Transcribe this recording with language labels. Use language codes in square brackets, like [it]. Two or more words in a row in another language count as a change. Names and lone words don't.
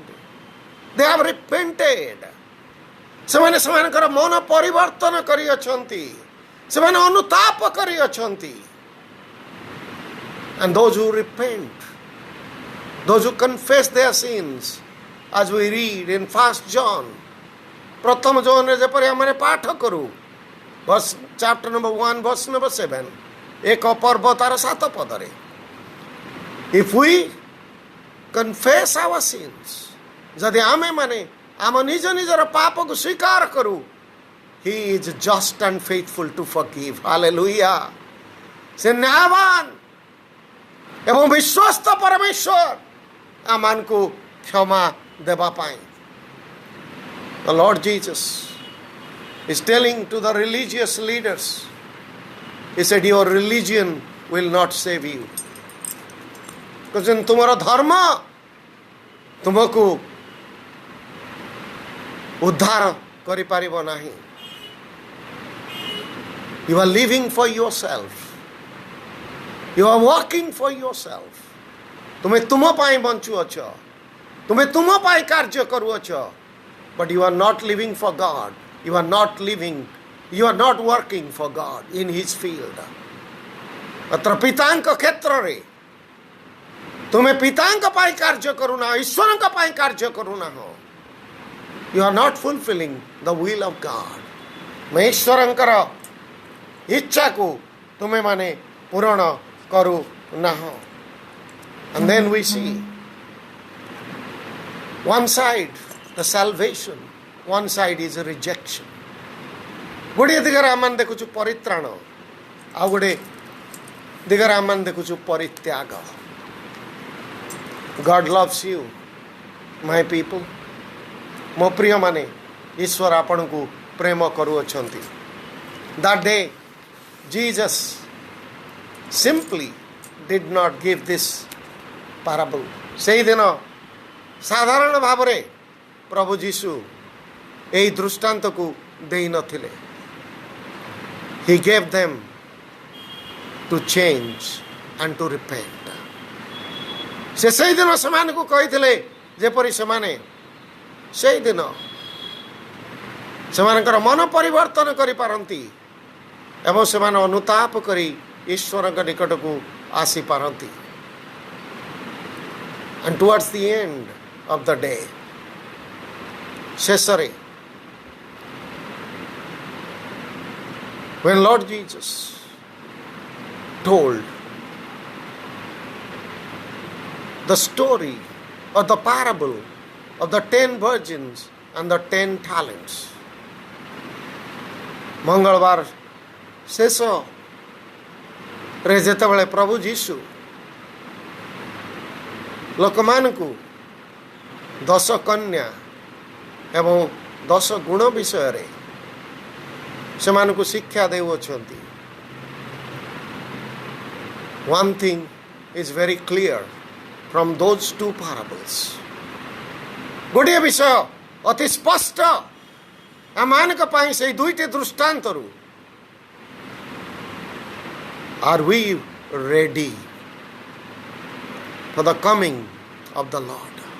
[en] They have repented. [or] ସେମାନେ ସେମାନଙ୍କର ମନ ପରିବର୍ତ୍ତନ କରିଅଛନ୍ତି, ସେମାନେ ଅନୁତାପ କରିଅଛନ୍ତି। [en] And those who repent, those who confess their sins, as we read in 1 John, [or] ପ୍ରଥମ ଜୋନରେ ଯେପରି ଆମେ ପାଠ କରୁ, [en] chapter number 1 verse number 7, [or] ଏକ ପର୍ବ ତାର 7 ପଦରେ, [en] if we confess our sins, [or] ଯଦି ଆମେ ମାନେ ଆମ ନିଜ ନିଜର ପାପକୁ ସ୍ୱୀକାର କରୁ, [en] he is just and faithful to forgive. Hallelujah. [or] ସେ ନ୍ୟାୟବାନ ଏବଂ ବିଶ୍ୱସ୍ତ ପରମେଶ୍ୱର ଆମମାନଙ୍କୁ କ୍ଷମା ଦେବା ପାଇଁ। [en] The Lord Jesus is telling to the religious leaders, he said, your religion will not save you. [or] Because ତୁମର ଧର୍ମ ତୁମକୁ ଉଦ୍ଧାର କରିପାରିବ ନାହିଁ। [en] You are living for yourself. You are working for yourself. [or] ତୁମେ ତୁମ ପାଇଁ ବଞ୍ଚୁଅଛ। ତୁମେ ତୁମ ପାଇଁ କାର୍ଯ୍ୟ କରୁଅଛ, [en] but you are not living for God. You are not working for God in His field. [or] ମାତ୍ର ପିତାଙ୍କ କ୍ଷେତ୍ରରେ ତୁମେ ପିତାଙ୍କ ପାଇଁ କାର୍ଯ୍ୟ କରୁନାହ, ଈଶ୍ୱରଙ୍କ ପାଇଁ କାର୍ଯ୍ୟ କରୁନାହ. [en] You are not fulfilling the will of God. [or] ଈଶ୍ୱରଙ୍କର ଇଚ୍ଛାକୁ ତୁମେମାନେ ପୂରଣ କରୁନାହ. [en] And then we see one side the salvation, one side is a rejection. [or] ଗୋଟିଏ ଦିଗରେ ଆମେ ଦେଖୁଛୁ ପରିତ୍ରାଣ, ଆଉ ଗୋଟେ ଦିଗରେ ଆମେ ଦେଖୁଛୁ ପରିତ୍ୟାଗ. [en] God loves you, my people. [or] ମୋ ପ୍ରିୟମାନେ, ଈଶ୍ୱର ଆପଣଙ୍କୁ ପ୍ରେମ କରୁଅଛନ୍ତି. [en] That day Jesus simply did not give this parable. [or] ସେଇଦିନ ସାଧାରଣ ଭାବରେ ପ୍ରଭୁ ଯୀଶୁ ଏହି ଦୃଷ୍ଟାନ୍ତକୁ ଦେଇନଥିଲେ. [en] He gave them to change and to repent. [or] ସେ ସେଇଦିନ ସେମାନଙ୍କୁ କହିଥିଲେ ଯେପରି ସେମାନେ ସେଇଦିନ ସେମାନଙ୍କର ମନ ପରିବର୍ତ୍ତନ କରିପାରନ୍ତି ଏବଂ ସେମାନେ ଅନୁତାପ କରି ଈଶ୍ୱରଙ୍କ ନିକଟକୁ ଆସିପାରନ୍ତି. [en] And towards the end of the day, ଶେଷରେ when Lord Jesus told the story or the parable of the 10 virgins and the 10 talents, [or] ମଙ୍ଗଳବାର ଶେଷରେ ଯେତେବେଳେ ପ୍ରଭୁ ଯୀଶୁ ଲୋକମାନଙ୍କୁ 10 କନ୍ୟା ଏବଂ 10 ଗୁଣ ବିଷୟରେ ସେମାନଙ୍କୁ ଶିକ୍ଷା ଦେଉଅଛନ୍ତି, [en] one thing is very clear from those two parables. [or] ଗୋଟିଏ ବିଷୟ ଅତି ସ୍ପଷ୍ଟ ଆମମାନଙ୍କ ପାଇଁ ସେଇ ଦୁଇଟି ଦୃଷ୍ଟାନ୍ତରୁ. [en] Are we ready for the coming of the Lord?